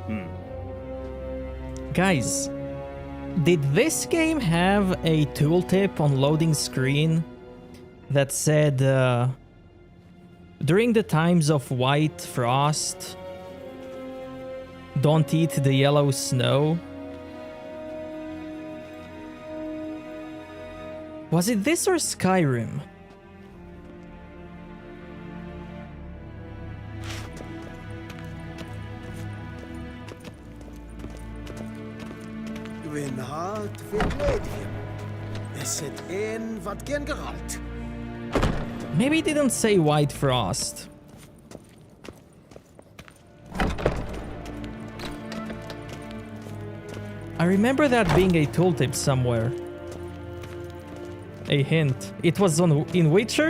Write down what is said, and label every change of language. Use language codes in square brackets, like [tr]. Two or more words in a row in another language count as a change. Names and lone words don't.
[en] Guys, did this game have a tooltip on loading screen that said, during the times of white frost, don't eat the yellow snow? Was it this or Skyrim? Eilhart Villadium. Es het een wat gen geralt. Maybe it didn't say white frost. I remember that being a tooltip somewhere. A hint. It was in Witcher?